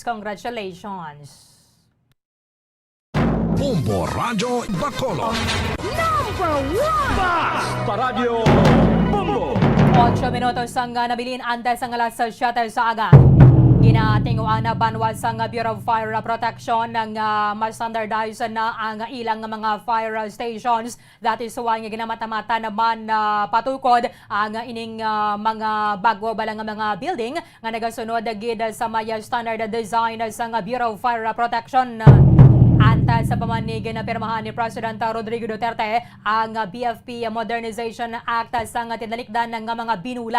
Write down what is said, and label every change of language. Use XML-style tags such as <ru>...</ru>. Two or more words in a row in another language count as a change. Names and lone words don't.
<en>Congratulations!</en> <hil>Bombo Radyo Bacolod. 8 minutos ang nabilin antes ang alas 7 sa aga. Ginatinguan na banwas ang Bureau of Fire Protection ng mas standardized na ang ilang mga</hil> <en>fire stations. That is why</en> <hil>nga ginamata-mata naman patukod ang ining mga bago balang mga building nga nagasunod gid sa may</hil> <en>standard design</en> <hil>sa Bureau of Fire Protection. Anta sa pamanig na pirmahan ni President Rodrigo Duterte ang BFP Modernization Act sa tinalikdan ng mga binulan.</hil>